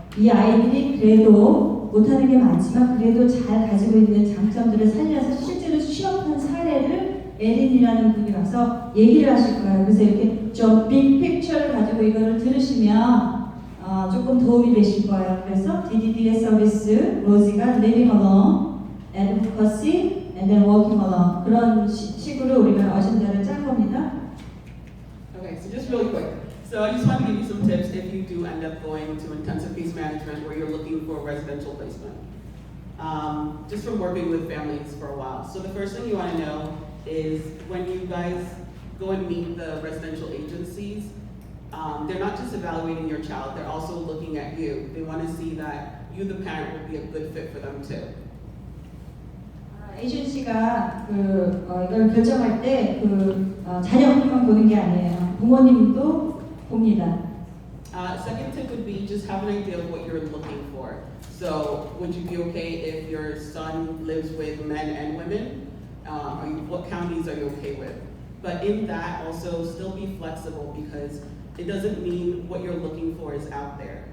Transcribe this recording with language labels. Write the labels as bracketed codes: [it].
[ko] 이 아이들이 그래도 못하는 게 많지만 그래도 잘 가지고 있는 장점들을 살려서 실제로 취업한 사례를 에린이라는 분이 와서 얘기를 하실 거예요. 그래서 이렇게 좀 빅 픽처를 가지고 이거를 들으시면 조금 도움이 되실 거예요. 그래서 DDD의 서비스, 로지가 [en] living alone, advocacy, and then working alone [ko] 그런 식으로 우리가 어젠다를 짠 겁니다. [en] Okay, so just really quick. So I just want to give you some tips if you do end up going to intensive case management where you're looking for residential placement. Just from working with families for a while. So the first thing you want to know is when you guys go and meet the residential agencies, they're not just evaluating your child, they're also looking at you. They want to see that you, the parent, will be a good fit for them too. [ko] 에이전시가 이걸 결정할 때 자녀분만 보는 게 아니에요. 부모님도 봅니다. [en] Second tip would be just have an idea of what you're looking for. So would you be okay if your son lives with men and women? What counties are you okay with? But in that also still be flexible because it doesn't mean what you're looking for is out there.